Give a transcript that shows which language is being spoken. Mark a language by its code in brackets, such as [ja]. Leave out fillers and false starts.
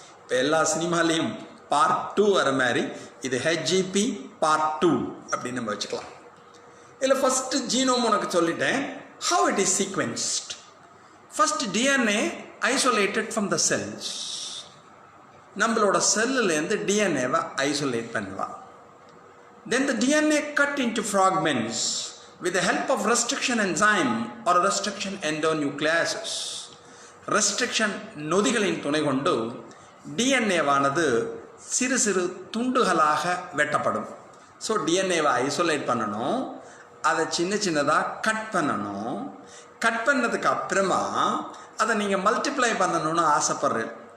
[ta] இப்போ எல்லா சினிமாலேயும் பார்ட் 2 வர மாதிரி இது ஹெச்ஜிபி பார்ட் 2 அப்படின்னு நம்ம வச்சுக்கலாம். இதில் ஃபஸ்ட்டு ஜீனோம் உனக்கு சொல்லிட்டேன். [en] How it is sequenced. First DNA isolated from the cells. [ta] நம்மளோட செல்லுலேருந்து டிஎன்ஏவை ஐசோலேட் பண்ணுவா. [en] Then the DNA cut into fragments with the help of restriction enzyme or restriction endonucleases. [ta] restriction நொதிகளின் துணை கொண்டு டிஎன்ஏவானது சிறு சிறு துண்டுகளாக வெட்டப்படும். ஸோ டிஎன்ஏவை ஐசோலேட் பண்ணணும், அதை சின்ன சின்னதாக கட் பண்ணணும். கட் பண்ணதுக்கு அப்புறமா அதை நீங்கள் மல்டிப்ளை பண்ணணும்னு ஆசைப்படுறேன்.